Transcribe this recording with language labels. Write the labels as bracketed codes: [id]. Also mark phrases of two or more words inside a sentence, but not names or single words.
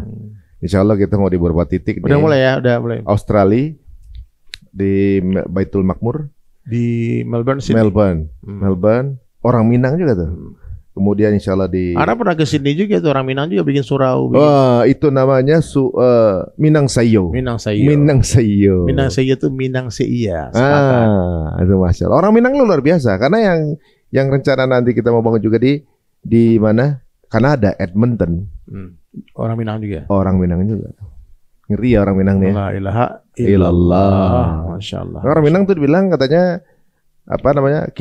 [ar] Insya Allah [id] kita mau di beberapa titik. Udah mulai ya, udah mulai. Australia, di Baitul Makmur, di Melbourne, Sydney. Melbourne. Orang Minang juga tuh. Kemudian [ar] insya Allah [id] di. Ada pernah ke Sydney juga tuh, orang Minang juga bikin surau. Itu namanya Minang Sayo. Minang Sayo. Minang Sayo. Minang Sayo itu Minang Seia. Itu [ar] Masya Allah. [id] Orang Minang luar biasa, karena yang rencana nanti kita mau bangun juga di mana? Kanada, Edmonton. Orang Minang juga. Orang Minang juga. Ngeri ya orang Minang nih. [ar] La ilaha illallah. Masya Allah. [id] Orang Minang tuh dibilang katanya apa namanya?